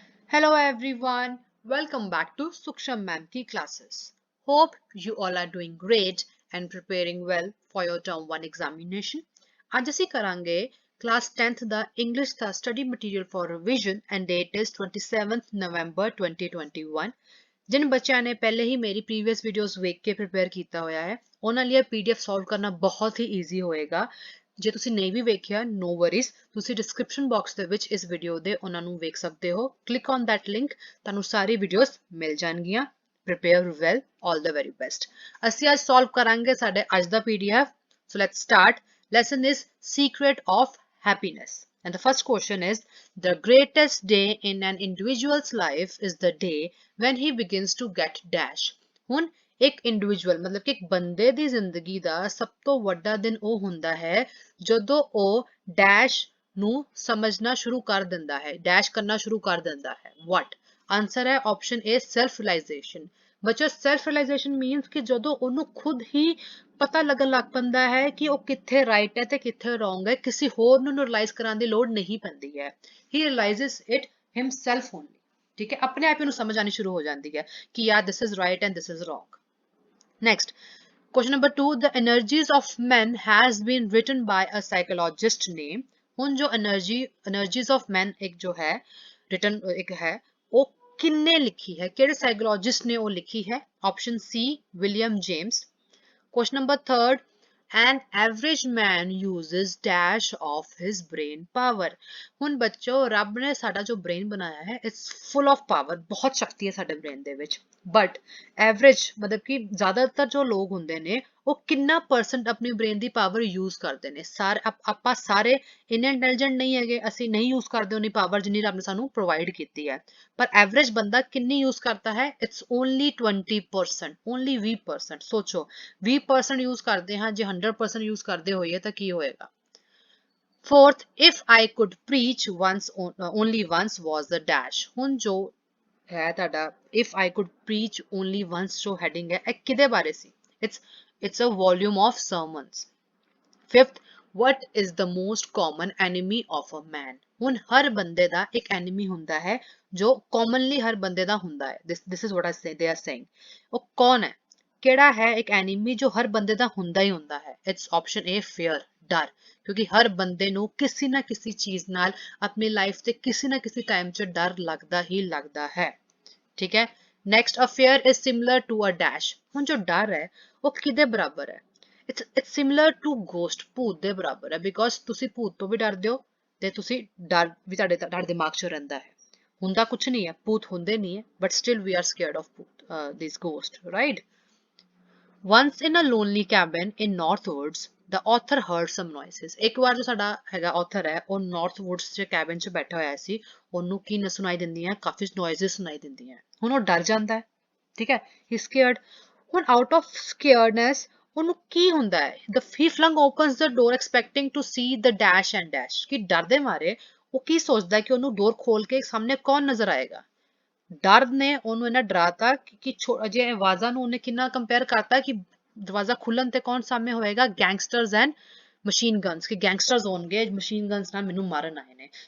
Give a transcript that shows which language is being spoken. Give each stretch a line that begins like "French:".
English: Hello everyone, welcome back to Suksham Ma'am ki classes. Hope you all are doing great and preparing well for your term 1 examination.
Punjabi: ਅੱਜ ਅਸੀਂ ਕਰਾਂਗੇ
English: class 10th ਦਾ English ਦਾ study material for revision and date is 27th November 2021.
Punjabi: जिन ਬੱਚਿਆਂ ਨੇ ਪਹਿਲੇ ਹੀ ਮੇਰੀ
English: previous videos
Punjabi: ਵੇਖ ਕੇ prepare ਕੀਤਾ ਹੋਇਆ ਹੈ ਉਹਨਾਂ ਲਈ PDF solve ਕਰਨਾ ਬਹੁਤ ਹੀ easy ਹੋਏਗਾ। ਜੇ ਤੁਸੀਂ ਨਹੀਂ ਵੀ ਵੇਖਿਆ ਨੋ ਵਰੀਜ਼, ਤੁਸੀਂ ਡਿਸਕ੍ਰਿਪਸ਼ਨ ਬਾਕਸ ਦੇ ਵਿੱਚ ਇਸ ਵੀਡੀਓ ਦੇ ਉਹਨਾਂ ਨੂੰ ਵੇਖ ਸਕਦੇ ਹੋ।
English: click on that link,
Punjabi: ਤੁਹਾਨੂੰ ਸਾਰੀ ਵੀਡੀਓਜ਼ ਮਿਲ ਜਾਣਗੀਆਂ।
English: Prepare well, all the very best.
Punjabi: ਅਸੀਂ ਅੱਜ ਸੋਲਵ ਕਰਾਂਗੇ ਸਾਡੇ ਅੱਜ ਦਾ PDF।
English: So let's start. Lesson is secret of happiness. And the first question is, the greatest day in an individual's life is the day when he begins to get dash.
Punjabi: ਹੁਣ ਇੱਕ individual ਮਤਲਬ ਕਿ ਇੱਕ ਬੰਦੇ ਦੀ ਜ਼ਿੰਦਗੀ ਦਾ ਸਭ ਤੋਂ ਵੱਡਾ ਦਿਨ ਉਹ ਹੁੰਦਾ ਹੈ ਜਦੋਂ ਉਹ ਡੈਸ਼ ਨੂੰ ਸਮਝਣਾ ਸ਼ੁਰੂ ਕਰ ਦਿੰਦਾ ਹੈ, ਡੈਸ਼ ਕਰਨਾ ਸ਼ੁਰੂ ਕਰ ਦਿੰਦਾ ਹੈ। ਵਾਟ ਆਨਸਰ ਹੈ ਆਪਸ਼ਨ ਏ ਸੈਲਫ ਰਿਅਲਾਈਜ਼ੇਸ਼ਨ। ਬੱਚਾ ਸੈਲਫ ਰਿਅਲਾਈਜ਼ੇਸ਼ਨ ਮੀਨਸ ਕਿ ਜਦੋਂ ਉਹਨੂੰ ਖੁਦ ਹੀ ਪਤਾ ਲੱਗਣ ਲੱਗ ਪੈਂਦਾ ਹੈ ਕਿ ਉਹ ਕਿੱਥੇ ਰਾਈਟ ਹੈ ਤੇ ਕਿੱਥੇ ਰੋਂਗ ਹੈ, ਕਿਸੇ ਹੋਰ ਨੂੰ ਰਿਅਲਾਈਜ਼ ਕਰਾਉਣ ਦੀ ਲੋੜ ਨਹੀਂ ਪੈਂਦੀ ਹੈ।
English: He realises it himself only.
Punjabi: ਠੀਕ ਹੈ, ਆਪਣੇ ਆਪ ਨੂੰ ਸਮਝ ਆਣੀ ਸ਼ੁਰੂ ਹੋ ਜਾਂਦੀ ਹੈ ਕਿ ਯਾਰ
English: This is right and this is wrong. Next, question number 2, the energies of men has been written by a psychologist name.
Punjabi: ਹੁਣ ਜੋ
English: energies of men
Hindi: एक जो है written एक है वो किन्ने लिखी है, केड़े साइकोलॉजिस्ट ने वो लिखी है?
English: Option C William James. Question number 3, an average man uses dash of his brain power.
Punjabi: ਹੁਣ ਬੱਚੋ ਰੱਬ ਨੇ ਸਾਡਾ ਜੋ ਬ੍ਰੇਨ ਬਣਾਇਆ ਹੈ
English: it's full of power,
Punjabi: ਬਹੁਤ ਸ਼ਕਤੀ ਹੈ ਸਾਡੇ ਬ੍ਰੇਨ ਦੇ ਵਿੱਚ। ਬਟ ਐਵਰੇਜ ਮਤਲਬ ਕਿ ਜ਼ਿਆਦਾਤਰ ਜੋ ਲੋਕ ਹੁੰਦੇ ਨੇ ਉਹ ਕਿੰਨਾ ਪਰਸੈਂਟ ਆਪਣੀ ਬ੍ਰੇਨ ਦੀ ਪਾਵਰ ਯੂਜ਼ ਕਰਦੇ ਨੇ? ਆਪਾਂ ਸਾਰੇ ਇੰਨੇ ਇੰਟੈਲੀਜੈਂਟ ਨਹੀਂ ਹੈਗੇ, ਅਸੀਂ ਨਹੀਂ ਯੂਜ਼ ਕਰਦੇ ਉਨੀ ਪਾਵਰ ਜਿੰਨੀ ਰੱਬ ਨੇ ਸਾਨੂੰ ਪ੍ਰੋਵਾਈਡ ਕੀਤੀ ਹੈ। ਪਰ ਐਵਰੇਜ ਬੰਦਾ ਕਿੰਨੀ ਯੂਜ਼ ਕਰਦਾ ਹੈ?
English: It's only 20%, only 20%।
Punjabi: ਸੋਚੋ 20% ਯੂਜ਼ ਕਰਦੇ ਹਾਂ, ਜੇ 100% ਯੂਜ਼ ਕਰਦੇ ਹੋਈਏ ਤਾਂ ਕੀ ਹੋਏਗਾ?
English: Fourth, if I could preach once, only once was the dash.
Punjabi: ਹੁਣ ਜੋ ਹੈ ਤੁਹਾਡਾ
English: if I could preach only once
Punjabi: ਜੋ heading ਹੈ ਇਹ ਕਿਹਦੇ ਬਾਰੇ ਸੀ?
English: It's a volume of sermons. Fifth, what is the most common enemy of a man?
Punjabi: ਹੁਣ ਹਰ ਬੰਦੇ ਦਾ ਇੱਕ enemy ਹੁੰਦਾ ਹੈ ਜੋ commonly ਹਰ ਬੰਦੇ ਦਾ ਹੁੰਦਾ ਹੈ।
English: This is what I say, they are saying.
Punjabi: ਉਹ ਕੌਣ ਹੈ? ਕਿਹੜਾ ਹੈ ਇੱਕ enemy ਜੋ ਹਰ ਬੰਦੇ ਦਾ ਹੁੰਦਾ ਹੀ ਹੁੰਦਾ ਹੈ?
English: It's option A, fear, ਡਰ।
Punjabi: ਕਿਉਂਕਿ ਹਰ ਬੰਦੇ ਨੂੰ ਕਿਸੇ ਨਾ ਕਿਸੇ ਚੀਜ਼ ਨਾਲ ਆਪਣੀ ਲਾਈਫ ਤੇ ਕਿਸੇ ਨਾ ਕਿਸੇ ਟਾਈਮ 'ਚ ਡਰ ਲੱਗਦਾ ਹੀ ਲੱਗਦਾ ਹੈ। ਠੀਕ ਹੈ। Next,
English: A fear is similar to a dash.
Punjabi: ਹੁਣ ਜੋ ਡਰ ਹੈ ਉਹ ਕਿਹਦੇ ਬਰਾਬਰ ਹੈ?
English: it's similar to ghost,
Punjabi: ਭੂਤ ਦੇ ਬਰਾਬਰ ਹੈ। ਬਿਕੋਜ਼ ਤੁਸੀਂ ਭੂਤ ਤੋਂ ਵੀ ਡਰਦੇ ਹੋ ਤੇ ਤੁਸੀਂ ਡਰ ਵੀ ਤੁਹਾਡੇ ਦਿਮਾਗ 'ਚ ਰਹਿੰਦਾ ਹੈ। ਹੁੰਦਾ ਕੁਝ ਨਹੀਂ ਹੈ,
English: ਭੂਤ ਹੁੰਦੇ ਨਹੀਂ ਹੈ, but still we are scared of ਭੂਤ, this ghost, right? Once in a lonely cabin in North Woods, the author heard some noises.
Punjabi: ਇੱਕ ਵਾਰ ਜੋ ਸਾਡਾ ਹੈਗਾ author ਹੈ ਉਹ North Woods ਦੇ cabin 'ਚ ਬੈਠਾ ਹੋਇਆ ਸੀ, ਉਹਨੂੰ ਕੀ ਨਾ ਸੁਣਾਈ ਦਿੰਦੀਆਂ? ਕਾਫੀ noises ਸੁਣਾਈ ਦਿੰਦੀਆਂ। ਹੁਣ ਉਹ ਡਰ ਜਾਂਦਾ ਹੈ, ਠੀਕ ਹੈ,
English: he scared.
Punjabi: ਹੁਣ out of scaredness ਉਹਨੂੰ ਕੀ ਹੁੰਦਾ ਹੈ?
English: He flung opens the door expecting to see the dash and dash.
Punjabi: ਕਿ ਡਰ ਦੇ ਮਾਰੇ ਉਹ ਕੀ ਸੋਚਦਾ ਹੈ ਕਿ ਉਹਨੂੰ ਡੋਰ ਖੋਲ ਕੇ ਸਾਹਮਣੇ ਕੌਣ ਨਜ਼ਰ ਆਏਗਾ? ਡਰ ਨੇ ਉਹਨੂੰ ਇਹਨਾਂ ਡਰਾਤਾ ਕਿ ਅਜੇ ਆਵਾਜ਼ਾਂ ਨੂੰ ਉਹਨੇ ਕਿੰਨਾ ਕੰਪੇਅਰ ਕਰਤਾ ਕਿ ਦਰਵਾਜ਼ਾ ਖੁੱਲਣ ਤੇ ਕੌਣ ਸਾਹਮਣੇ ਹੋਏਗਾ?
English: gangsters and machine guns,
Punjabi: ਕਿ ਗੈਂਗਸਟਰਸ ਹੋਣਗੇ ਮਸ਼ੀਨ ਗਨਸ ਨਾਲ ਮੈਨੂੰ ਮਾਰਨ ਆਏ ਨੇ।